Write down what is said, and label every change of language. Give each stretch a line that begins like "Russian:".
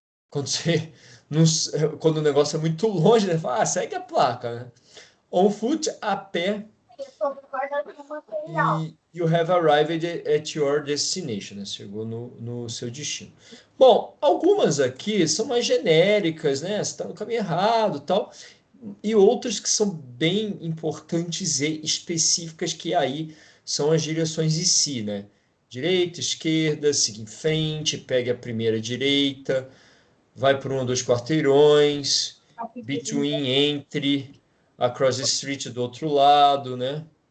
Portuguese: Quando você não, quando o negócio é muito longe, né? Fala, segue a placa, né?
English: On foot,
Portuguese: a pé.
English: E you have arrived at your destination, né?
Portuguese: Chegou no seu destino. Bom, algumas aqui são mais genéricas, né? Você está no caminho errado, tal. E outras que são bem importantes e específicas, que aí são as direções em si, né? Direita, esquerda, siga em frente, pegue a primeira direita, vai por um ou dois quarteirões, between, entre,
English: across the street
Portuguese: do outro lado, né?